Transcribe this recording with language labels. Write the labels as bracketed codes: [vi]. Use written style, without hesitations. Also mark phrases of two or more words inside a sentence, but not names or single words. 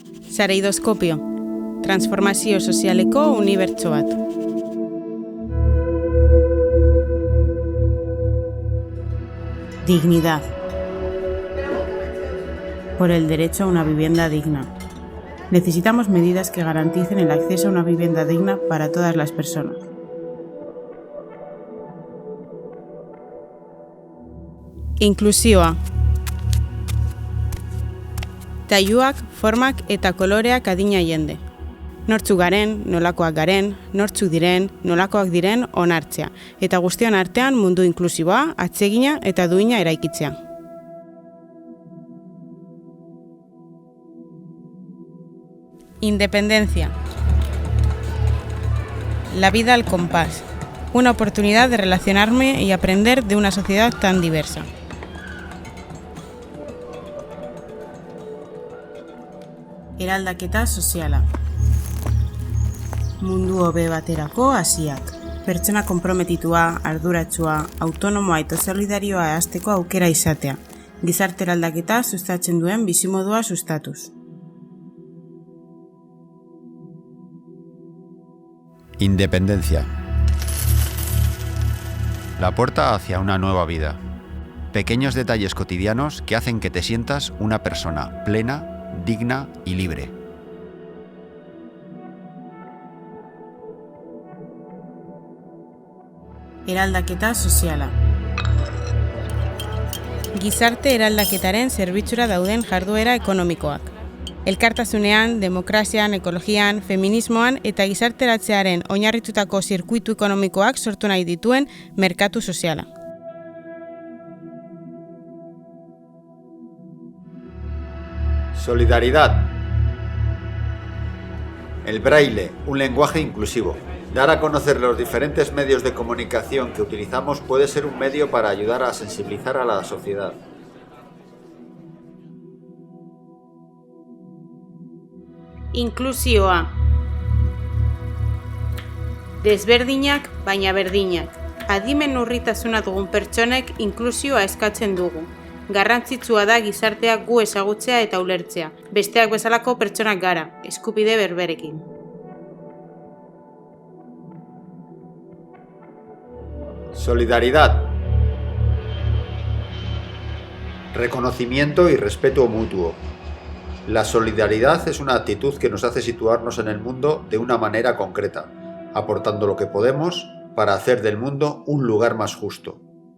[eu] Sareidoskopio, transformazio sozialeko unibertso bat. [es] Dignidad. Por el derecho a una vivienda digna. Necesitamos medidas que garanticen el acceso a una vivienda digna para todas las personas. [eu] Inklusioa. Tailuak, formak eta koloreak adina jende. Nortzuk garen, nolakoak garen, nortzuk diren, nolakoak diren onartzea. Eta guztion artean mundu inklusiboa, atsegina eta duina eraikitzea. [es] Independencia. La vida al compás. Una oportunidad de relacionarme y aprender de una sociedad tan diversa. [eu] Eraldaketa soziala. Mundu hobe baterako hasiak. Pertsona konprometitua, arduratsua, autonomoa eta solidarioa hasteko aukera izatea. Gizarte eraldaketa sustatzen duen bizimodua sustatuz. [es] Independencia. La puerta hacia una nueva vida. Pequeños detalles cotidianos que hacen que te sientas una persona plena, digna y libre. [eu] Eraldaketa soziala. Gizarte eraldaketaren zerbitzura dauden jarduera ekonomikoak. Elkartasunean, demokrazian, ekologian, feminismoan eta gizarteratzearen oinarritutako zirkuitu ekonomikoak sortu nahi dituen merkatu soziala. [es] Solidaridad. El braille, un lenguaje inclusivo. Dar a conocer los diferentes medios de comunicación que utilizamos puede ser un medio para ayudar a sensibilizar a la sociedad. [eu] Inklusioa. Desberdinak, baina berdinak. Adimen urritasuna dugun pertsonek inklusioa eskatzen dugu. Garrantzitsua da gizarteak gu ezagutzea eta ulertzea. Besteak bezalako pertsonak gara, eskubide berberekin. [es] Solidaridad. Reconocimiento y respeto mutuo. La solidaridad es una actitud que nos hace situarnos en el mundo de una manera concreta, aportando lo que podemos para hacer del mundo un lugar más justo.